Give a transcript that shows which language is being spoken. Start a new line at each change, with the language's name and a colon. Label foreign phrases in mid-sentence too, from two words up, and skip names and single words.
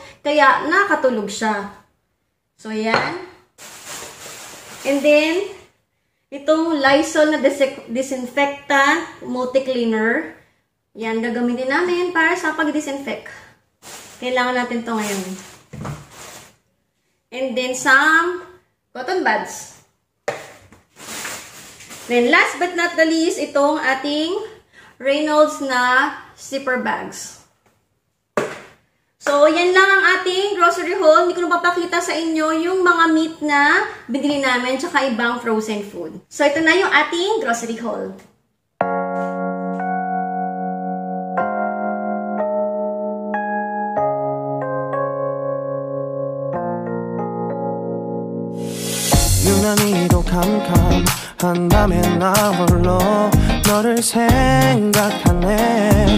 Filipino: Kaya, nakakatulog siya. So, yan.
English: And then, itong Lysol na disinfectant multi-cleaner.
Filipino: Yan, gagamitin namin para sa pag-disinfect. Kailangan natin to ngayon.
English: And then some cotton buds. Then last but not the least,
Filipino: itong ating Reynolds na
English: zipper bags.
Filipino: So, yan lang ang ating
English: grocery haul.
Filipino: Hindi ko na papakita sa inyo yung mga meat na binili namin tsaka ibang
English: frozen food.
Filipino: So, ito na yung ating
English: grocery haul.
Korean: 유난히도 캄캄한 밤에 나 홀로 너를 생각하네.